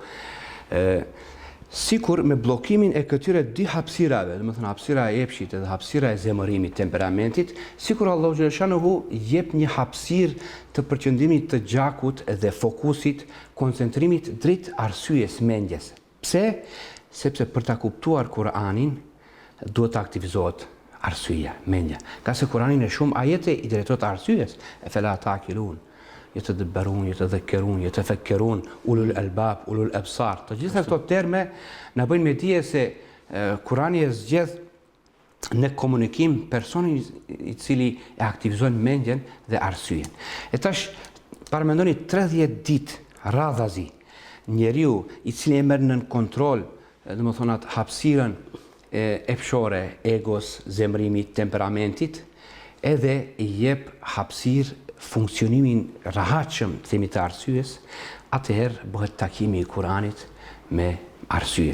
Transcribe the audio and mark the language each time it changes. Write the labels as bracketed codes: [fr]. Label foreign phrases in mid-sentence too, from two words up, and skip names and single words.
[sq] sikur me bllokimin e këtyre dy hapësirave, domethënë hapësira e epshit edhe hapësira e zemërimit, temperamentit, sikur Allahu xhaleshanuhu jep një hapësirë të përqendrimit të gjakut dhe fokusit, koncentrimit drejt arsyes, mendjes. Pse? Sepse për ta kuptuar Kur'anin duhet të aktivizohet arsyeja, mendja. Ka se Kur'anin e shumë ajete i drejtohet arsyes, e [ar] فلا تعقلون يتدبرون يتذكرون يتفكرون أولو الألباب أولو الأبصار. [sq] Të gjitha këto terme na bëjnë me dije se Kur'ani e zgjedh në komunikim personin i cili e aktivizon mendjen dhe arsyen. E tash paramendoni 30 ditë radhazi njeriu i cili e merr nën kontroll, domethënë atë hapësirën epshore, egos, zemrimit, temperamentit, edhe i jep hapësirë funksionimin rahatshëm themi të arsyes, atëherë bëhet takimi i Kur'anit me arsyen.